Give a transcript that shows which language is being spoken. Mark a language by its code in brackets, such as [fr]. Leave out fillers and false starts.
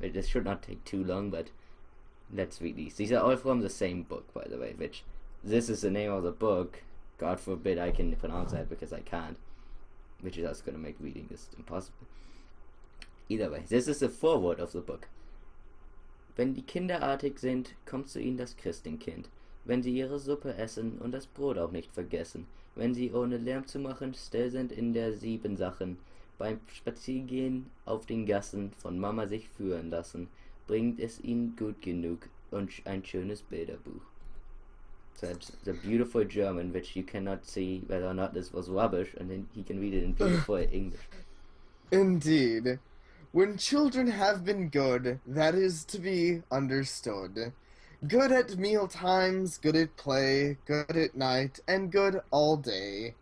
[en] This should not take too long, but let's read these. These are all from the same book, by the way, which, this is the name of the book. God forbid I can pronounce that because I can't. Which is also going to make reading this impossible. Either way, this is the foreword of the book. [de] Wenn die Kinder artig sind, kommt zu ihnen das Christenkind. Wenn sie ihre Suppe essen und das Brot auch nicht vergessen. Wenn sie ohne Lärm zu machen still sind in der Siebensachen. Beim Spaziergehen auf den Gassen von Mama sich führen lassen. Bringt es ihnen gut genug und ein schönes Bilderbuch. [en] So that's the beautiful German, which you cannot see whether or not this was rubbish, and then he can read it in beautiful English. Indeed. When children have been good, that is to be understood. Good at meal times, good at play, good at night, and good all day.